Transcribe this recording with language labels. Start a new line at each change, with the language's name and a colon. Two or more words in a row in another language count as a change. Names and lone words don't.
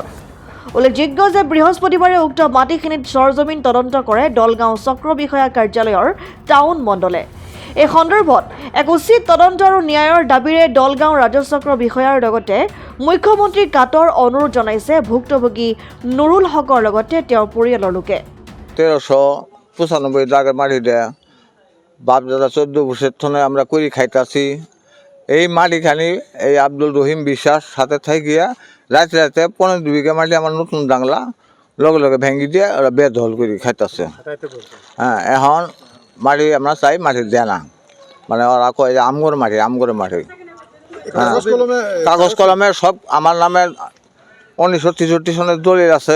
Assamese: উল্লেখযোগ্য যে বৃহস্পতিবাৰে উক্ত মাটিখিনিত সৰজমিন তদন্ত কৰে দলগাঁও চক্ৰ বিষয়া কাৰ্যালয়ৰ টাউন মণ্ডলে। এই সন্দৰ্ভত এক উচিত তদন্ত আৰু ন্যায়ৰ দাবীৰে দলগাঁও ৰাজচক্ৰ বিষয়াৰ লগতে মুখ্যমন্ত্ৰীক কাটৰ অনুৰোধ জনাইছে ভুক্তভোগী নুৰুল হকৰ লগতে তেওঁৰ পৰিয়ালৰ লোকে।
Bangla: 1395 দাগের মাটিতে বাপ দাদা 14 বছর ধরে আমরা করি খাইতেছি। এই মাটিখানি এই আব্দুল রহিম বিশ্বাস সাথে থাকিয়া রাতে রাতে 15 বিঘা মাটি আমার নতুন ডাংলা লগে লগে ভেঙে দিয়ে ওরা বেদখল করে খাইতেছে। হ্যাঁ, এখন মাটি আমরা চাই মাটি দেয় না, মানে ওরা কয় যে আমগর মাটি কাগজ কলমে সব আমার নামে 1963 সনের দলিল আছে।